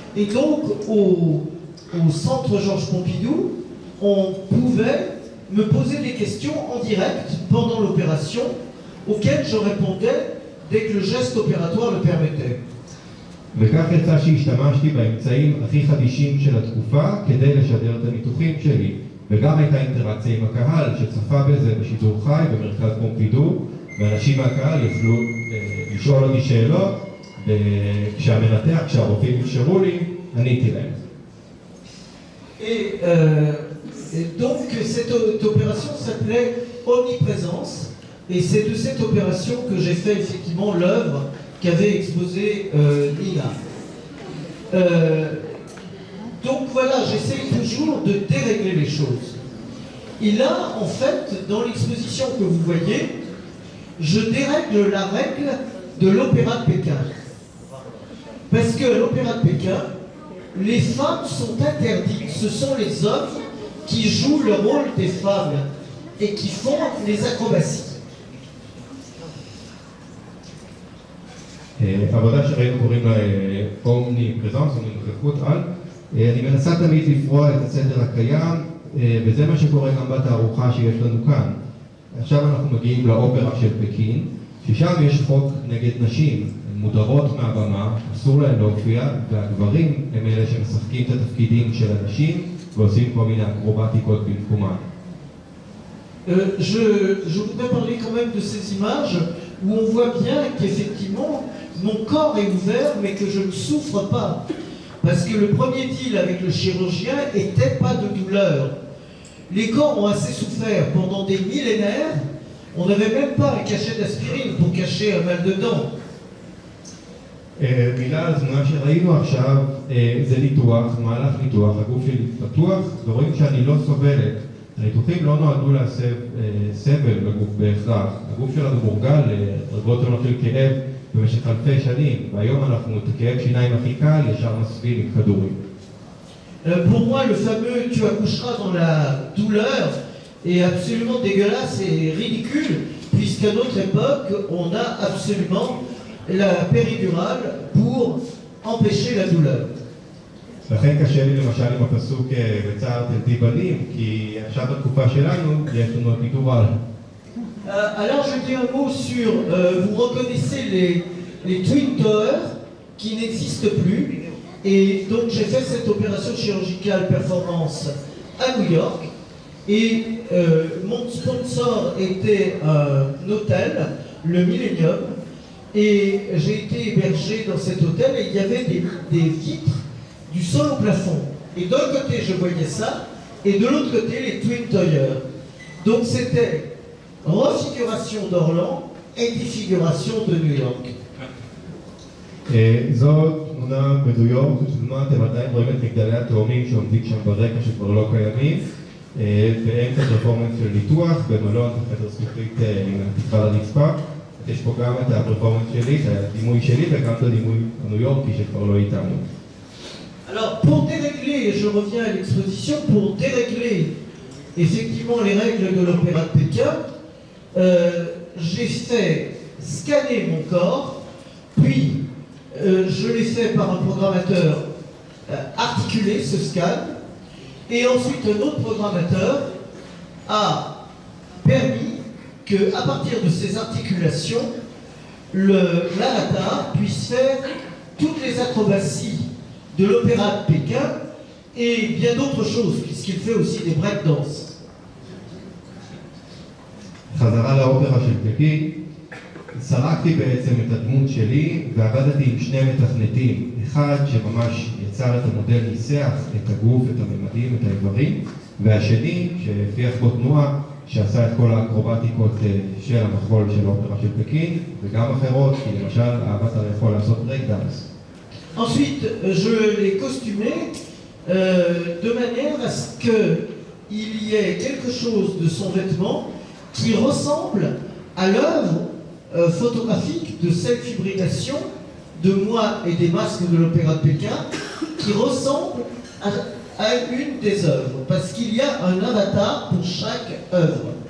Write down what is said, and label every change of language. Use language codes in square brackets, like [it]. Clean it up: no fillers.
[fr] Et donc au centre Georges Pompidou, on pouvait me poser des questions en direct pendant l'opération auxquelles je répondais dès que le geste opératoire le permettait. [he] וכך יצא שהשתמשתי באמצעים הכי חדישים של התקופה כדי לשדר את הניתוחים שלי. וגם הייתה אינטראקציה עם הקהל שצפה בזה בשידור חי במרכז פומפידור, ואנשים מהקהל יוכלו לשאול אותי שאלות, וכשהמנתח, כשהרופאים אפשרו לי, עניתי להם. [fr] Et donc cette opération s'appelait Omniprésence, et c'est de cette opération que j'ai fait effectivement l'œuvre qu'avait exposée Nina. Donc voilà, j'essaye toujours de dérégler les choses. Et là, en fait, dans l'exposition que vous voyez, je dérègle la règle de l'opéra de Pékin. Parce que l'opéra de Pékin, les femmes sont interdites, ce sont les hommes qui jouent le rôle des femmes et qui font les acrobaties. [he] עבודה שראינו קוראים לה אומני פרזנס, אומני נוכחות על. אני מנסה תמיד לפרוע את הסדר הקיים, וזה מה שקורה גם בתערוכה שיש לנו כאן. עכשיו אנחנו מגיעים לאופרה של פקין, ששם יש חוק נגד נשים, הן מודרות מהבמה, אסור להן להופיע, והגברים הם אלה שמשחקים את התפקידים של הנשים ועושים כל מיני אקרובטיקות במקומן. [fr] Je voudrais parler quand même de ces images où on voit bien qu'effectivement mon corps est ouvert mais que je ne souffre pas. Parce que le premier deal avec le chirurgien était pas de douleur. Les corps ont assez souffert pendant des millénaires. On n'avait même pas un cachet d'aspirine pour cacher un mal de dents. [he] מילה על התמונה שראינו עכשיו, זה ניתוח, מהלך ניתוח, הגוף שלי פתוח, ורואים שאני לא סובלת. הניתוחים לא נועדו להסב סבל בגוף בהכרח. הגוף שלנו מורגל לדרגות שונות של כאב במשך אלפי שנים, והיום אנחנו את הכאב שיניים הכי קל ישר מסביל עם כדורים. [fr] Pour moi, le fameux « tu accoucheras dans la douleur » est absolument dégueulasse et ridicule, puisqu'à notre époque, on a absolument la péridurale pour empêcher la douleur. [he] לכן קשה לי למשל עם הפסוק בצער תלדי בנים, כי עכשיו בתקופה שלנו יש לנו אפידורל. [fr] Alors je dis un mot sur, vous reconnaissez les Twin Towers qui n'existent plus, et donc j'ai fait cette opération chirurgicale performance à New York, et mon sponsor était un hôtel, le Millennium, et j'ai été hébergé dans cet hôtel et il y avait des vitres du sol au plafond. Et d'un côté je voyais ça, et de l'autre côté les Twin Towers. Donc c'était refiguration d'Orlan et défiguration de New York. [he] זו תמונה בניו יורק, זו תמונה, אתם עדיין רואים את מגדלי התאומים שעומדים שם ברקע שכבר לא קיימים, באמצע פרפורמנס של ניתוח, במלון בחדר זכוכית עם התקרה לרצפה. יש פה גם את הפרפורמנס שלי, את הדימוי שלי וגם את הדימוי הניו יורקי שכבר לא איתנו. [fr] Alors pour dérégler, je reviens à l'exposition, pour dérégler effectivement les règles de l'opéra de Pékin, j'ai fait scanner mon corps, puis je l'ai fait par un programmateur articulé, ce scan, et ensuite un autre programmateur a permis qu'à partir de ces articulations, l'avatar puisse faire toutes les acrobaties de l'opéra de Pékin et bien d'autres choses, puisqu'il fait aussi des breakdance. [he] חזרה לאופרה של פקין, סרקתי בעצם את הדמות שלי ועבדתי עם שני מתכנתים, אחד שממש יצר את המודל, ניסח את הגוף, את הממדים, את האיברים, והשני שהפיח בו תנועה, שעשה את כל האקרובטיקות של המחול של האופרה של פקין, וגם אחרות, כי למשל האבטר יכול לעשות breakdance. [fr] Ensuite, je l'ai costumé de manière à ce qu'il y ait quelque chose de son vêtement qui ressemble à l'œuvre photographique de self-hybridation de moi et des masques de l'Opéra de Pékin, qui ressemble à une des œuvres, parce qu'il y a un avatar pour chaque œuvre.